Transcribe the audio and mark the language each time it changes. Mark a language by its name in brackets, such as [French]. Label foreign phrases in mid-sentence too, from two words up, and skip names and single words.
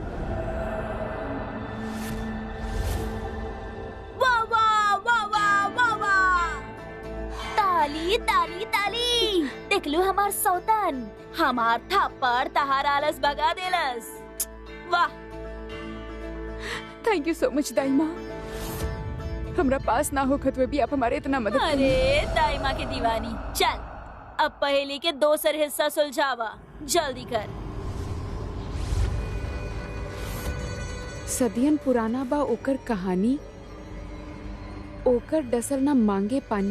[Bhojpuri] वाह वाह वाह वाह वाह वाह! ताली ताली ताली! देख लो हमार सौतन, हमार थप्पड़ तहार आलस भगा देलस। वाह! [English] thank you so much [Bhojpuri] दाई माँ। हमरा पास ना हो खतवे भी आप हमारे इतना मदद करी। अरे दाई माँ की दीवानी, चल अब पहेली के दोसर हिस्सा सुलझावा, जल्दी कर। सदियन पुराना बा ओकर कहानी, ओकर डसर ना मांगे पानी।